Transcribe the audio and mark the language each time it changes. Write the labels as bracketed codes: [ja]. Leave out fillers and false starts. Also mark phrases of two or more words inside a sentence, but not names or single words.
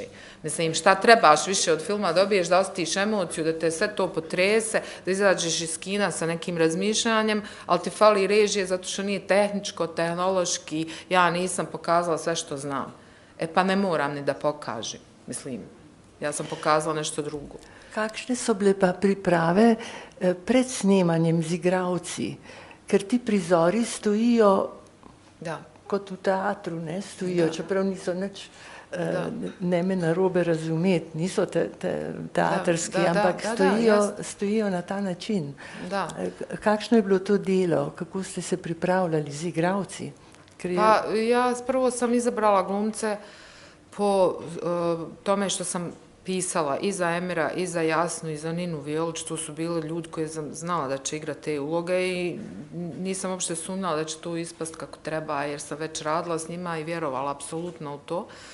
[bs] Mislim, šta trebaš više od filma, dobiješ da osjetiš emociju, da te sve to potrese, da izađeš iz kina sa nekim razmišljanjem, ali ti fali režije zato što nije tehničko, tehnološki, ja nisam pokazala sve što znam. Pa ne moram ni da pokažem, mislim, ja sam pokazala nešto drugo. [sl] Kakšne so bile pa priprave pred snemanjem z igralci? Ker ti prizori stojijo kot v teatru, ne, stojijo, čeprav niso nič ne me narobe razumeti, niso teatrski, ampak stojijo na ta način. Kakšno je bilo to delo? Kako ste se pripravljali z igralci? [bs] Pa ja prvo sam izabrala glumce po tome što sam pisala i za Emira, i za Jasnu, i za Ninu Violić. To su bili ljudi koji sam znala da će igrati te uloge i nisam uopšte sumnjala da će to ispast kako treba, jer sam već radila s njima i vjerovala apsolutno u to.